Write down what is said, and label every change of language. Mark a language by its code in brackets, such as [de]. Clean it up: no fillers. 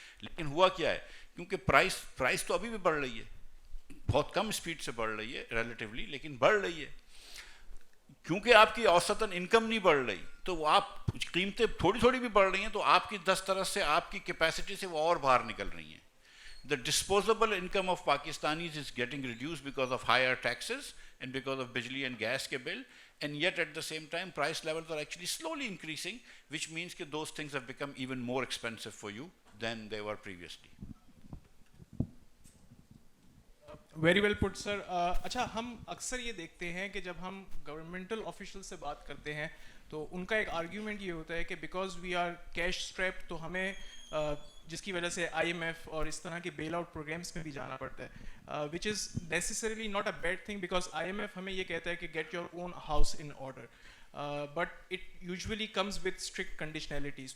[ur] لیکن ہوا کیا ہے, کیونکہ پرائس تو ابھی بھی بڑھ رہی ہے, بہت کم اسپیڈ سے بڑھ رہی ہے ریلیٹیولی, لیکن بڑھ رہی ہے. کیونکہ آپ کی اوسطاً انکم نہیں بڑھ رہی, تو وہ آپ قیمتیں تھوڑی تھوڑی بھی بڑھ رہی ہیں, تو آپ کی دسترس سے آپ کی کیپیسٹی سے وہ اور باہر نکل رہی ہیں. [en] The disposable income of Pakistanis is getting reduced because of higher taxes and because of bijli and gas ke bill, and yet at the same time price levels are actually slowly increasing, which means that those things have become even more expensive for you than they were previously. Very well put sir. [ur] اچھا, ہم اکثر یہ دیکھتے ہیں کہ جب ہم governmental official سے بات کرتے ہیں تو ان کا ایک آرگیومنٹ یہ ہوتا ہے کہ [en] because we are cash strapped [ur] تو ہمیں جس کی وجہ سے آئی ایم ایف اور اس طرح کے بیل آؤٹ پروگرامس میں بھی جانا پڑتا ہے [en] which is necessarily not a bad thing [ur] because I am F ہمیں یہ کہتا ہے کہ [en] Get your own house in order but it usually comes with strict conditionalities.